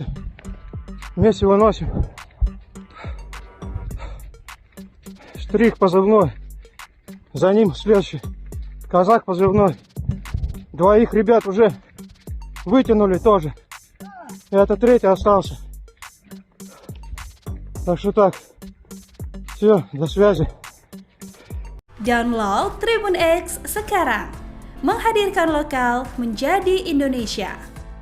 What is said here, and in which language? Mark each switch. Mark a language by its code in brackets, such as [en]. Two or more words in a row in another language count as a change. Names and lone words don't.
[ru] Вместе выносим. Штрих позывной. За ним следующий. Казак позывной. Двоих ребят уже вытянули тоже. И это третий остался. Так что так. Все, до связи. [id] Download Tribun X sekarang. Menghadirkan lokal menjadi Indonesia.